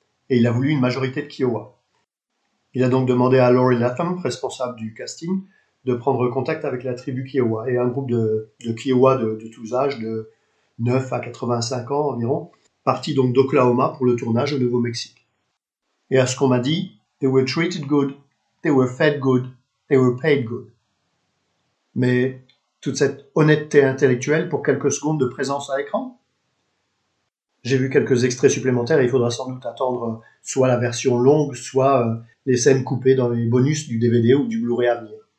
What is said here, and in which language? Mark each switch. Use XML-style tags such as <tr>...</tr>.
<fr>et il a voulu une majorité de Kiowa. Il a donc demandé à Laurie Latham, responsable du casting, de prendre contact avec la tribu Kiowa, et un groupe de Kiowa de tous âges, de 9 à 85 ans environ, parti donc d'Oklahoma pour le tournage au Nouveau-Mexique. Et à ce qu'on m'a dit,</fr> <en>they were treated good, they were fed good, they were paid good.</en> <fr>Mais toute cette honnêteté intellectuelle pour quelques secondes de présence à l'écran? J'ai vu quelques extraits supplémentaires et il faudra sans doute attendre soit la version longue, soit les scènes coupées dans les bonus du DVD ou du Blu-ray à venir.</fr>